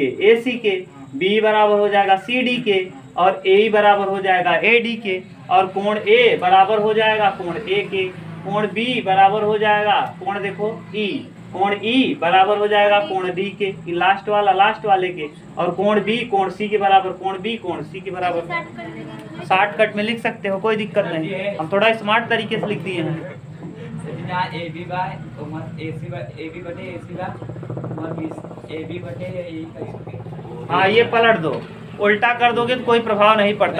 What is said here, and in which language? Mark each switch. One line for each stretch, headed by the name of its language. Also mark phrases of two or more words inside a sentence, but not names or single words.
Hindi: AC के। B बराबर हो जाएगा CD के और AE बराबर हो जाएगा AD के और कोण A बराबर हो जाएगा कोण A के। कोण B बराबर हो जाएगा कोण देखो E। कोण E बराबर हो जाएगा कोण D के, लास्ट वाला लास्ट वाले के। और कोण B कोण C के बराबर, कोण B कोण C के बराबर। शॉर्टकट में लिख सकते हो, कोई दिक्कत नहीं। हम थोड़ा स्मार्ट तरीके से लिख दिए हैं। AB बटे AC बटे हाँ ये पलट दो, उल्टा कर दोगे तो कोई प्रभाव नहीं पड़ता।